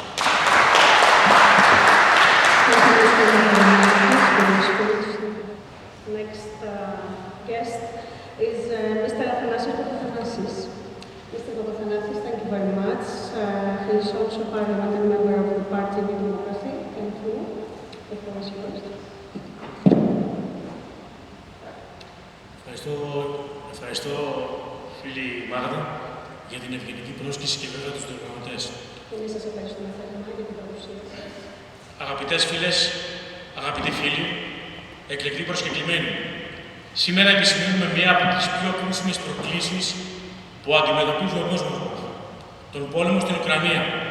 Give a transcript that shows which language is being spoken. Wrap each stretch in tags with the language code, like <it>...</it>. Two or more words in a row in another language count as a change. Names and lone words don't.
<en>Next guest is Mr. Athanasios. Mr. Athanasios, thank you very much. He is also parliamentary member of the party New Democracy. Thank you. The floor is yours.</en> <el>Ευχαριστώ, φίλη Μάγδα, για την ευγενική πρόσκληση και βέβαια τους διοργανωτές. Και σας ευχαριστούμε θερμά για την παρουσίαση. Αγαπητές φίλες, αγαπητοί φίλοι, εκλεκτοί προσκεκλημένοι, σήμερα επισημαίνουμε μία από τις πιο κρίσιμες προκλήσεις που αντιμετωπίζει ο κόσμος μας, τον πόλεμο στην Ουκρανία.</el>